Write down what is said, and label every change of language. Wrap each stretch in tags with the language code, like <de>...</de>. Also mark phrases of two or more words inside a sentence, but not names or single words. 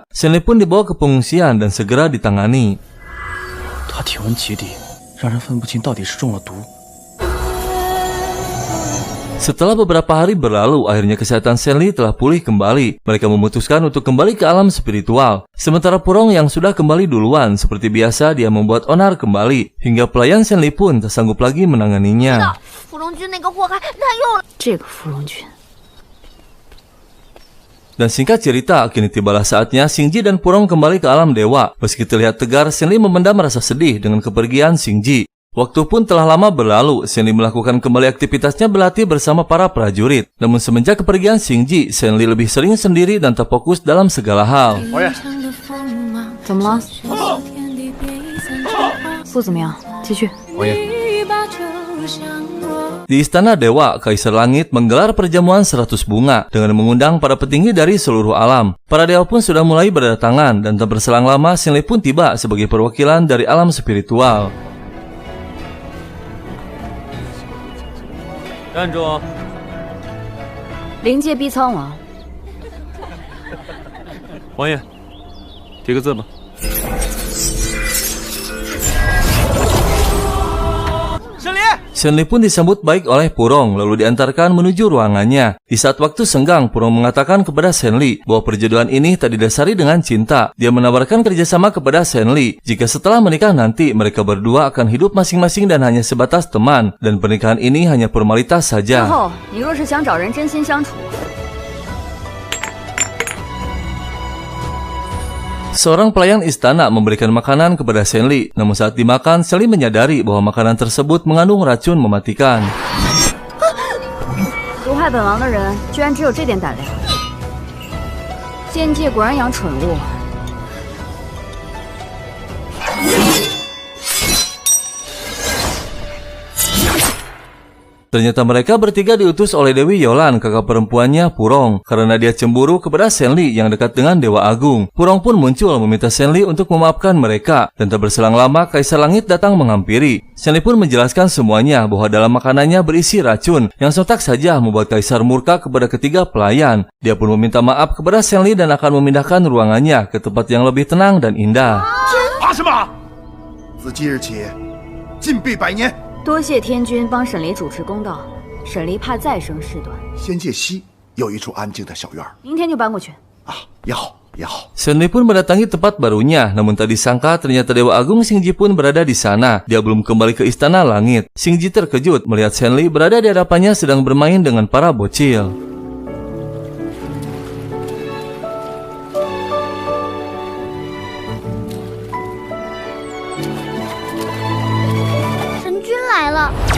<id>Shenli pun dibawa ke pengungsian dan segera ditangani.</id> <zh>他体温极低，让人分不清到底是中了毒。</zh> <id>Setelah beberapa hari berlalu, akhirnya kesehatan Shenli telah pulih kembali. Mereka memutuskan untuk kembali ke alam spiritual. Sementara Purong yang sudah kembali duluan, seperti biasa dia membuat onar kembali. Hingga pelayan Shenli pun tak sanggup lagi menanganinya. Dan singkat cerita, kini tibalah saatnya Xingji dan Purong kembali ke alam dewa. Meski terlihat tegar, Shenli memendam rasa sedih dengan kepergian Xingji. Waktu pun telah lama berlalu, Shenli melakukan kembali aktivitasnya berlatih bersama para prajurit. Namun semenjak kepergian Xingji, Shenli lebih sering sendiri dan terfokus dalam segala hal.</id> <zh>怎么了？不怎么样，继续。</zh> <id>Di Istana Dewa, Kaisar Langit menggelar perjamuan 100 bunga dengan mengundang para petinggi dari seluruh alam. Para dewa pun sudah mulai berdatangan dan tak berselang lama Shenli pun tiba sebagai perwakilan dari alam spiritual.</id> <zh>站住！灵界逼苍王，王爷，提个字吧。</zh> <id>Shenli pun disambut baik oleh Purong lalu diantarkan menuju ruangannya. Di saat waktu senggang, Purong mengatakan kepada Shenli bahwa perjodohan ini tak didasari dengan cinta. Dia menawarkan kerjasama kepada Shenli jika setelah menikah nanti mereka berdua akan hidup masing-masing dan hanya sebatas teman, dan pernikahan ini hanya formalitas saja. Seorang pelayan istana memberikan makanan kepada Shenli, namun saat dimakan, Shenli menyadari bahwa makanan tersebut mengandung racun mematikan.</id> <zh>毒害本王的人居然只有这点胆量，仙界果然养蠢物。</zh> <id>Ternyata mereka bertiga diutus oleh Dewi Yolan, kakak perempuannya Purong, karena dia cemburu kepada Shenli yang dekat dengan Dewa Agung. Purong pun muncul meminta Shenli untuk memaafkan mereka, dan tak berselang lama Kaisar Langit datang menghampiri. Shenli pun menjelaskan semuanya bahwa dalam makanannya berisi racun, yang sontak saja membuat Kaisar murka kepada ketiga pelayan. Dia pun meminta maaf kepada Shenli dan akan memindahkan ruangannya ke tempat yang lebih tenang dan indah.</id> <zh>怕什么？自即日起，禁闭100年。多谢天君帮沈离主持公道，沈离怕再生事端。仙界西有一处安静的小院，明天就搬过去。啊，也好，也好。</zh> <id>Shenli pun mendatangi tempat barunya, namun tak disangka ternyata Dewa Agung Xingji pun berada di sana. Dia belum kembali ke Istana Langit. Xingji terkejut melihat Shenli berada di hadapannya sedang bermain dengan para bocil.</id> <zh>来了。</zh>